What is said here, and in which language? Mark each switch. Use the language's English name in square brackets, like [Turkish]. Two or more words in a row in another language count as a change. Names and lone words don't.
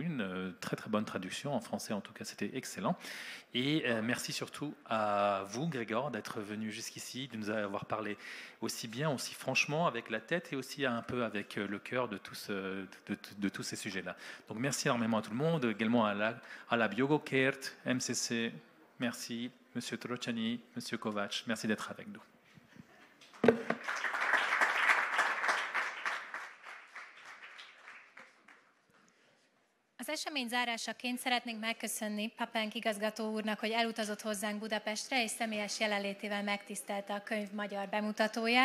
[French] Une très très bonne traduction en français, en tout cas, c'était excellent. Et merci surtout à vous, Grégor, d'être venu jusqu'ici, de nous avoir parlé aussi bien, aussi franchement, avec la tête et aussi un peu avec le cœur de tous ces sujets-là. Donc merci énormément à tout le monde, également à la Biogokert, MCC. Merci. Monsieur Trocani, Monsieur Kovács, merci d'être avec nous. [Hungarian] Az esemény zárásaként szeretnénk megköszönni Pöppenk igazgató úrnak, hogy elutazott hozzánk Budapestre, és személyes jelenlétével megtisztelte a könyv magyar bemutatóját.